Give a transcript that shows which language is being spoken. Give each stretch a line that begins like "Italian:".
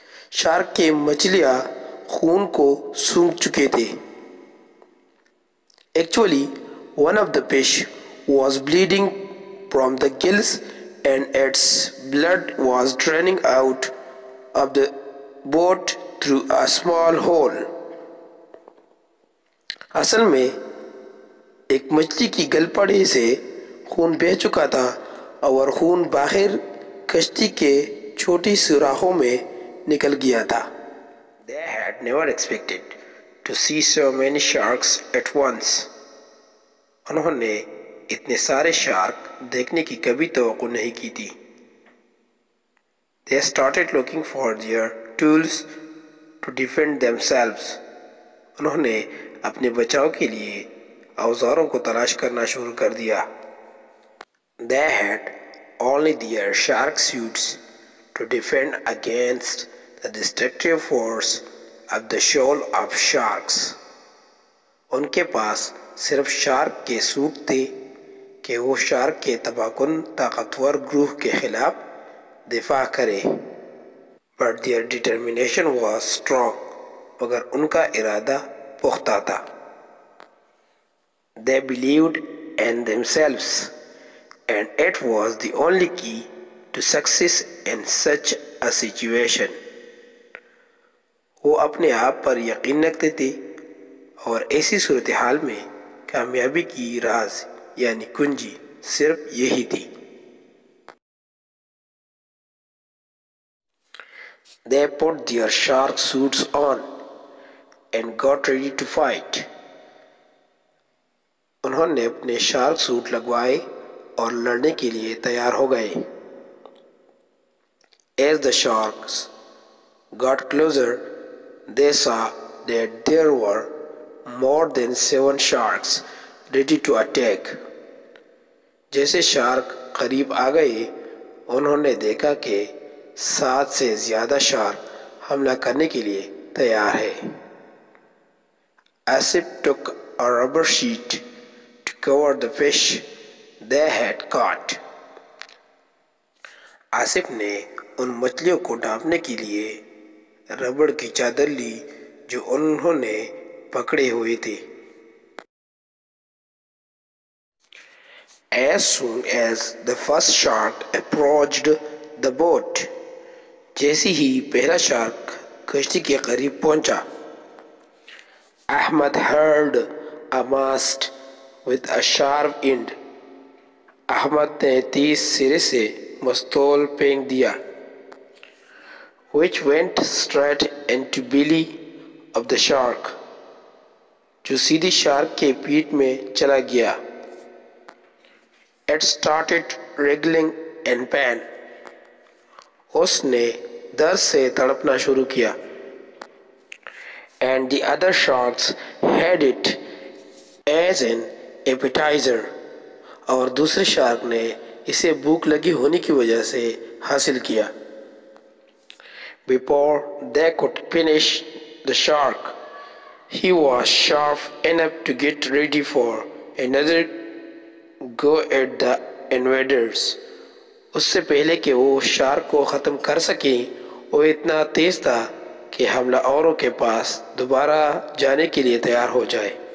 Urdu: Shark کے مچھلیاں خون کو سونگھ چکے تھے۔
English: Actually, one of the fish was bleeding from the gills and its blood was draining out of the boat through a small hole.
Urdu: اصل میں ایک مچھلی کی گل پڑے سے خون بہہ چکا تھا اور خون باہر کشتی کے چھوٹی سوراخوں میں نکل گیا تھا۔
English: They had never expected to see so many sharks at once.
Urdu: انہوں نے اتنے سارے شارک دیکھنے کی کبھی توقع نہیں کی تھی۔
English: They started looking for their tools to defend themselves.
Urdu: انہوں نے اپنے بچاؤ کے لیے اوزاروں کو تلاش کرنا شروع کر دیا۔
English: They had only their shark suits to defend against the destructive force of the shoal of sharks.
Urdu: ان کے پاس صرف شارک کے سوٹ تھے کہ وہ شارک کے تباہ کن طاقتور گروہ کے خلاف دفاع کرے۔
English: But their determination was strong.
Urdu: مگر ان کا ارادہ پختہ تھا۔
English: They believed in themselves and it was the only key to success in such a situation.
Urdu: وہ اپنے آپ پر یقین رکھتے تھے اور ایسی صورتحال میں کامیابی کی راز یعنی کنجی صرف یہی تھی۔
English: They put their shark suits on and got ready to fight.
Urdu: انہوں نے اپنے شارک سوٹ لگوائے اور لڑنے کے لیے تیار ہو گئے.
English: As the sharks got closer, they saw that there were more than 7 sharks ready to attack.
Urdu: جیسے شارک قریب آ گئے انہوں نے دیکھا کہ 7 سے زیادہ شارک حملہ کرنے کے لیے تیار ہے.
English: Asif took a rubber sheet to cover the fish they had caught.
Urdu: Asif نے ان مچھلیوں کو ڈھانپنے کے لیے ربڑ کی چادر لی جو انہوں نے پکڑے ہوئے تھے.
English: As soon as the first shark approached the boat,
Urdu: جیسے ہی پہلا شارک کشتی کے قریب پہنچا,
English: Ahmad hurled a mast with a sharp end.
Urdu: Ahmad نے تیز سرے سے مستول پھینک دیا,
English: which went straight into belly of the shark,
Urdu: جو سیدھی شارک کے پیٹ میں چلا گیا.
English: It started wriggling in pain.
Urdu: اس نے درد سے تڑپنا شروع کیا.
English: And the other sharks had it as an appetizer.
Urdu: اور دوسرے شارک نے اسے بھوک لگی ہونے کی وجہ سے حاصل کیا.
English: Before they could finish the shark, he was sharp enough to get ready for another go at the invaders.
Urdu: اس سے پہلے کہ وہ شارک کو ختم کر سکیں وہ اتنا تیز تھا کہ حملہ آوروں کے پاس دوبارہ جانے کے لیے تیار ہو جائے.